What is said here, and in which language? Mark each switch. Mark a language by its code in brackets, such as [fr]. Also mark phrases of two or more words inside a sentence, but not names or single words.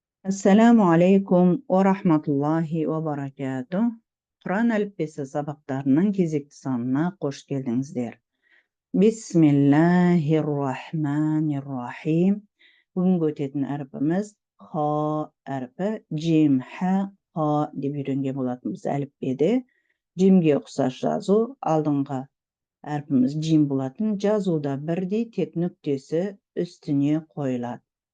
[ar] السلام عليكم ورحمة الله وبركاته. [kk] Kur'an әліппесі сабақтарының кезекті санына қош келдіңіздер. [ar] بسم الله الرحمن الرحيم. [kk] Бүгінгі өтетін әрпіміз ха әрпі, жим, ха, ха деп үйренген болатынбыз әліппеде. Жимге ұқсас жазу, алдыңғы әрпіміз жим болатын, жазуда бірдей, тек нүктесі үстіне қойылады.